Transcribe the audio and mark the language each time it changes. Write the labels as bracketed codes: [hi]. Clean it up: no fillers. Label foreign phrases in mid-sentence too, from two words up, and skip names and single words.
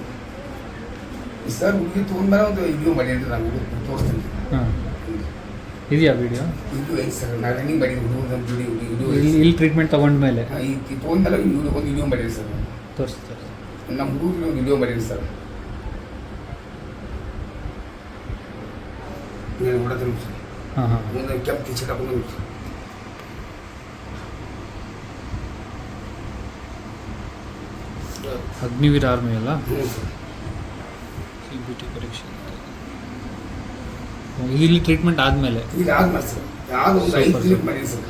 [kn] ಸರ್ ಹುಡುಗಿ ತೊಗೊಂಡ್ಮೇಲೆ ಒಂದು ವಿಡಿಯೋ ಮಾಡಿ ಅಂತ ನಾನು ತೋರಿಸ್ತೀನಿ. ಹಾಂ ಇದೆಯಾ ವಿಡಿಯೋ? ವಿಡಿಯೋ ಐತೆ ಸರ್. ನಾನು ರನ್ನಿಂಗ್ ಮಾಡಿದ್ದೀನಿ. ವಿಡಿಯೋ ಇಲ್ಲಿ ಟ್ರೀಟ್ಮೆಂಟ್ ತೊಗೊಂಡ್ಮೇಲೆ ಈ ತೊಗೊಂಡ್ಮೇಲೆ ಒಂದು ವಿಡಿಯೋ ಮಾಡಿರಿ ಸರ್. ತೋರಿಸ್ತಾರೆ ನಮ್ಮ ಹುಡುಗರಿಗೆ ಒಂದು ವಿಡಿಯೋ ಮಾಡಿರಿ ಸರ್. [te] నేను కూడా తెలుసు ముందు క్యాంప్ తెచ్చేటప్పుడు [kn] ಅಗ್ನಿವೀರ ಆರ್ಮಿ ಅಲ್ಲ? CBT ಪರೀಕ್ಷೆ ಇಲ್ಲಿ ಟ್ರೀಟ್ಮೆಂಟ್ ಆದಮೇಲೆ? ಇಲ್ಲಿ ಆದ್ಮೇಲೆ ಸರ್. ಯಾವುದು ಒಂದು 5 ಕ್ಲಿಪ್ ಮಾಡಿದ್ದೀನಿ ಸರ್.